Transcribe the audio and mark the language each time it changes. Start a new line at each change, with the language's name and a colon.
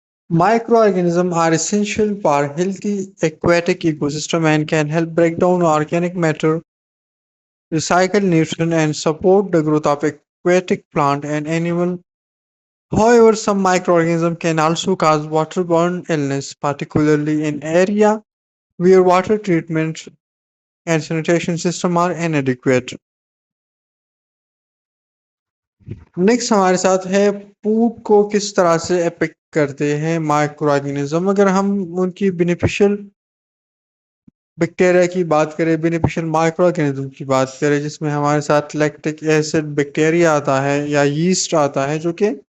English: Microorganisms are essential for healthy aquatic ecosystem and can help break down organic matter, recycle nutrients, and support the growth of aquatic plant and animal. However, some microorganisms can also cause waterborne illness, particularly in areas where water treatment and sanitation systems are inadequate.
Urdu: Next ہمارے ساتھ ہے food کو کس طرح سے effect کرتے ہیں micro organism. اگر ہم ان کی بینیفیشل بیکٹیریا کی بات کریں، بینیفیشل مائکرو آرگینزم کی بات کریں، جس میں ہمارے ساتھ لیکٹک ایسڈ بیکٹیریا آتا ہے یا یسٹ آتا ہے جو کہ